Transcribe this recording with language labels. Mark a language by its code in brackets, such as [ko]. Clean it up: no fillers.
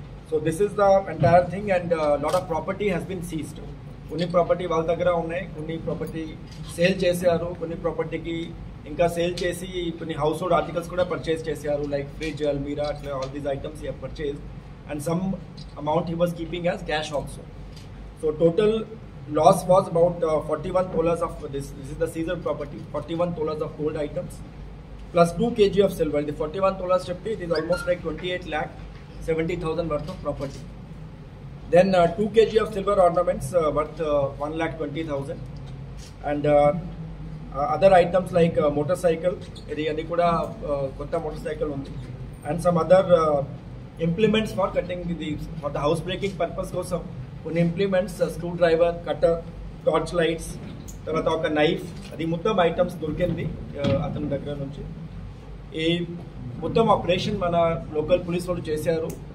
[en] So this is the entire thing. And lot of property has been seized. [te] కొన్ని property వాళ్ళ దగ్గర ఉన్నాయి, కొన్ని ప్రాపర్టీ సేల్ చేశారు, కొన్ని ప్రాపర్టీకి ఇంకా సేల్ చేసి కొన్ని హౌస్ హోల్డ్ ఆర్టికల్స్ కూడా పర్చేస్ చేశారు, [en] Like fridge, అల్మీరా, అట్లా all these items he purchase. And some amount he was keeping as cash also. So total loss was about 41 tolas of this is the seized property, 41 tolas of gold items plus 2 kg of silver. The 41 tolas [te] chepti, [en] it is almost like 28,70,000 worth of property. Then 2 kg of silver ornaments worth 1,20,000. And other items like motorcycle, idi kuda kotta motorcycle undi, and some other implements for cutting for the house breaking purpose [te] kosam కొన్ని implements, screw driver, cutter, torch lights, తర్వాత ఒక knife, అది మొత్తం items దొరికింది అతని దగ్గర నుంచి. ఈ మొత్తం ఆపరేషన్ మన లోకల్ పోలీస్ వాళ్ళు చేశారు.